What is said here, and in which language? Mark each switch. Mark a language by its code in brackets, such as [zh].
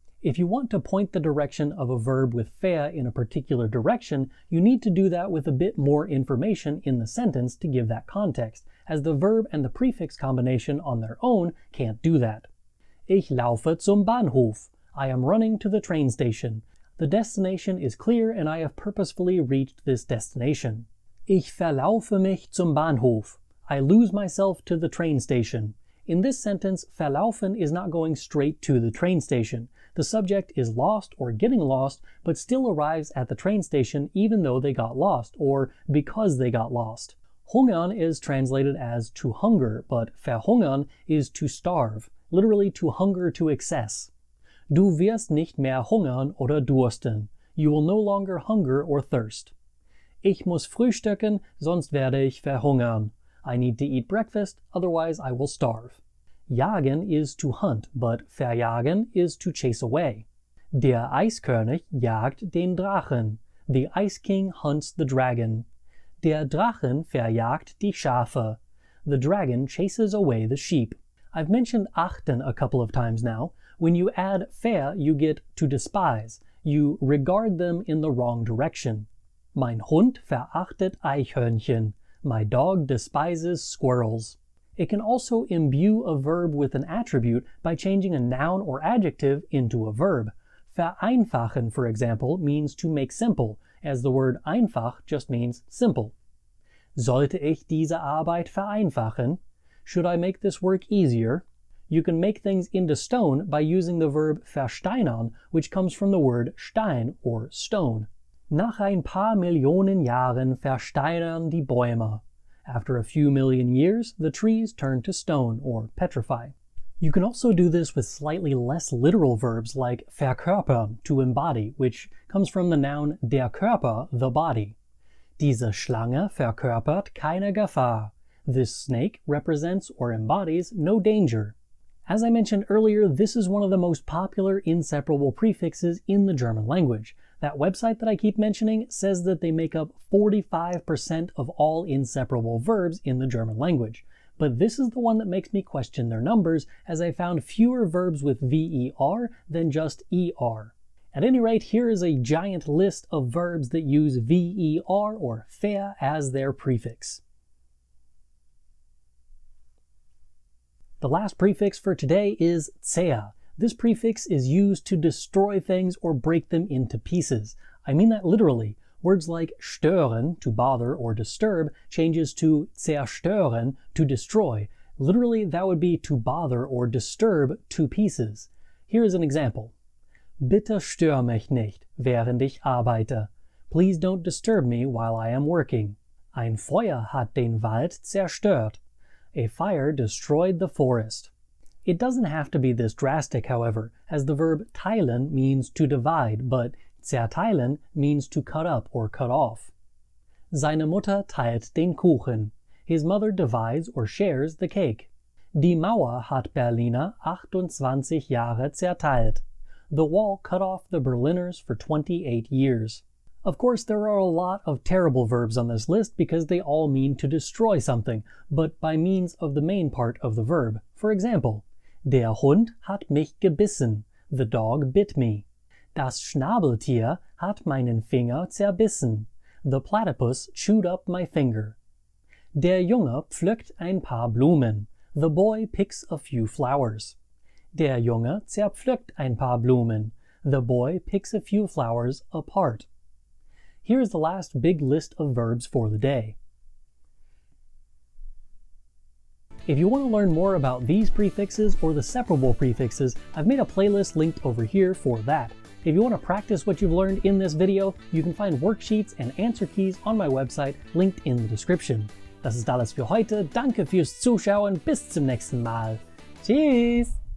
[en] If you want to point the direction of a verb with ver in a particular direction, you need to do that with a bit more information in the sentence to give that context, as the verb and the prefix combination on their own can't do that. [de] Ich laufe zum Bahnhof. [en] I am running to the train station. The destination is clear and I have purposefully reached this destination. [de] Ich verlaufe mich zum Bahnhof. [en] I lose myself to the train station. In this sentence, verlaufen is not going straight to the train station. The subject is lost or getting lost, but still arrives at the train station even though they got lost, or because they got lost. Hungern is translated as to hunger, but verhungern is to starve, literally to hunger to excess. [de] Du wirst nicht mehr hungern oder dursten. [en] You will no longer hunger or thirst. [de] Ich muss frühstücken, sonst werde ich verhungern. [en] I need to eat breakfast, otherwise I will starve. Jagen is to hunt, but verjagen is to chase away. [de] Der Eiskönig jagt den Drachen. [en] The Ice King hunts the dragon. [de] Der Drachen verjagt die Schafe. [en] The dragon chases away the sheep. I've mentioned achten a couple of times now. When you add ver, you get to despise. You regard them in the wrong direction. [de] Mein Hund verachtet Eichhörnchen. [en] My dog despises squirrels. It can also imbue a verb with an attribute by changing a noun or adjective into a verb. Vereinfachen, for example, means to make simple, as the word einfach just means simple. [de] Sollte ich diese Arbeit vereinfachen? [en] Should I make this work easier? You can make things into stone by using the verb versteinern, which comes from the word Stein or stone. [de] Nach ein paar Millionen Jahren versteinern die Bäume. [en] After a few million years, the trees turn to stone or petrify. You can also do this with slightly less literal verbs like verkörpern, to embody, which comes from the noun der Körper, the body. [de] Diese Schlange verkörpert keine Gefahr. [en] This snake represents or embodies no danger. As I mentioned earlier, this is one of the most popular inseparable prefixes in the German language. That website that I keep mentioning says that they make up 45% of all inseparable verbs in the German language. But this is the one that makes me question their numbers, as I found fewer verbs with ver than just er. At any rate, here is a giant list of verbs that use ver or ver as their prefix. The last prefix for today is zer. This prefix is used to destroy things or break them into pieces. I mean that literally. Words like stören, to bother or disturb, changes to zerstören, to destroy. Literally, that would be to bother or disturb to pieces. Here is an example. [de] Bitte stör mich nicht, während ich arbeite. [en] Please don't disturb me while I am working. [de] Ein Feuer hat den Wald zerstört. [en] A fire destroyed the forest. It doesn't have to be this drastic, however, as the verb teilen means to divide, but zerteilen means to cut up or cut off. [de] Seine Mutter teilt den Kuchen. [en] His mother divides or shares the cake. [de] Die Mauer hat Berliner 28 Jahre zerteilt. [en] The wall cut off the Berliners for 28 years. Of course, there are a lot of terrible verbs on this list because they all mean to destroy something, but by means of the main part of the verb. For example, [de] der Hund hat mich gebissen. [en] The dog bit me. [de] Das Schnabeltier hat meinen Finger zerbissen. [en] The platypus chewed up my finger. [de] Der Junge pflückt ein paar Blumen. [en] The boy picks a few flowers. [de] Der Junge zerpflückt ein paar Blumen. [en] The boy picks a few flowers apart. Here is the last big list of verbs for the day. If you want to learn more about these prefixes or the separable prefixes, I've made a playlist linked over here for that. If you want to practice what you've learned in this video, you can find worksheets and answer keys on my website linked in the description. [de] Das ist alles für heute. Danke fürs Zuschauen. Bis zum nächsten Mal. Tschüss!